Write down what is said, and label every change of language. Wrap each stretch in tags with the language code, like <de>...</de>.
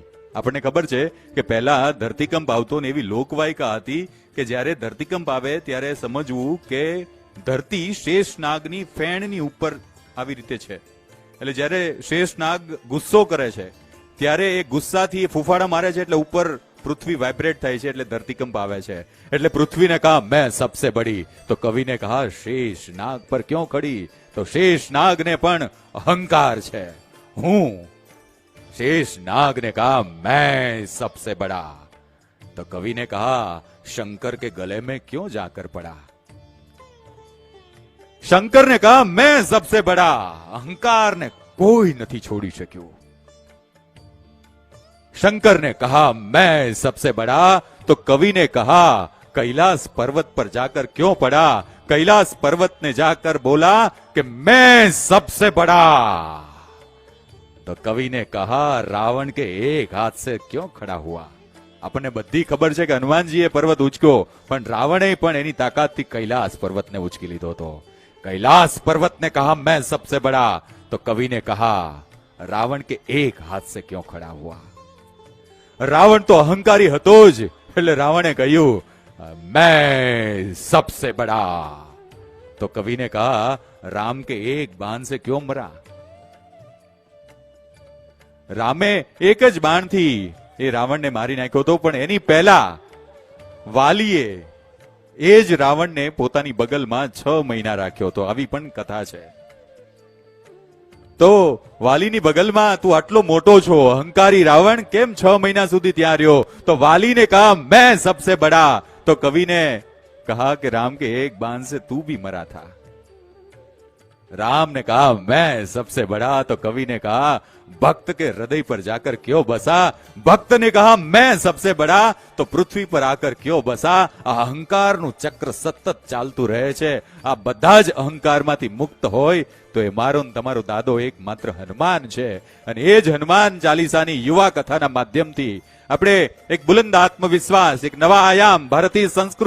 <gu>આપણને ખબર છે કે પહેલા ધરતીકંપ આવતો ને એવી લોકવાયકા હતી કે જ્યારે ધરતીકંપ આવે ત્યારે સમજવું કે ધરતી શેષ નાગની ફેણની ઉપર આવી રીતે છે. એટલે જ્યારે શેષ નાગ ગુસ્સો કરે છે ત્યારે એ ગુસ્સાથી ફૂફાડા મારે છે, એટલે ઉપર પૃથ્વી વાઇબ્રેટ થાય છે, એટલે ધરતીકંપ આવે છે. એટલે પૃથ્વીને</gu> <hi>કહા મેં સબસે બડી,</hi> <gu>તો કવિને</gu> <hi>કહા શેષ નાગ પર ક્यों ખડી?</hi> <gu>તો શેષ નાગને પણ અહંકાર છે.</gu> <hi>હું शेष नाग ने कहा मैं सबसे बड़ा, तो कवि ने कहा शंकर के गले में क्यों जाकर पड़ा? शंकर ने कहा मैं सबसे बड़ा. अहंकार ने कोई नहीं छोड़ी शक्યું. शंकर ने कहा मैं सबसे बड़ा, तो कवि ने कहा कैलाश पर्वत पर जाकर क्यों पड़ा? कैलाश पर्वत ने जाकर बोला कि मैं सबसे बड़ा. तो कवि ने कहा रावण के एक हाथ से क्यों खड़ा हुआ?</hi> <gu>આપણને બધી ખબર છે કે હનુમાનજીએ પર્વત ઉચક્યો, પણ રાવણે પણ એની તાકાતથી કૈલાસ પર્વતને ઉચકી લીધો હતો.</gu> <hi>कैलाश पर्वत ने कहा मैं सबसे बड़ा, तो कवि ने कहा रावण के एक हाथ से क्यों खड़ा हुआ?</hi> <gu>રાવણ તો અહંકારી હતો જ, એટલે રાવણે કહ્યું</gu> <hi>मैं सबसे बड़ा. तो कवि ने कहा राम के एक बाण से क्यों मरा?</hi> <gu>રામે એક જ બાણથી એ રાવણને મારી નાખ્યો હતો, પણ એની પહેલા વાલીએ એ જ રાવણને પોતાની બગલમાં 6 મહિના રાખ્યો હતો. આવી પણ કથા છે. તો વાલીની બગલમાં તું આટલો મોટો છો, અહંકારી રાવણ, કેમ 6 મહિના સુધી ત્યાં રહ્યો? તો વાલીને</gu> <hi>કહા મેં સબસે બડા,</hi> <gu>તો કવિને કહા કે</gu> <hi>राम के एक बाण से तू भी मरा था. राम ने कहा मैं सबसे बड़ा, तो कवि ने कहा भक्त के हृदय पर जाकर क्यों बसा? भक्त ने कहा मैं सबसे बड़ा, तो पृथ्वी पर आकर क्यों बसा?</hi> <gu>આ અહંકારનું ચક્ર સતત ચાલતું રહે છે. આ બધા જ અહંકારમાંથી મુક્ત હોય તો એ મારો ને તમારો દાદો એક માત્ર હનુમાન છે, અને એ જ હનુમાન ચાલીસાની યુવા કથાના માધ્યમથી આપણે એક બુલંદ આત્મવિશ્વાસ, એક નવા આયામ ભારતીય સંસ્કૃતિ</gu>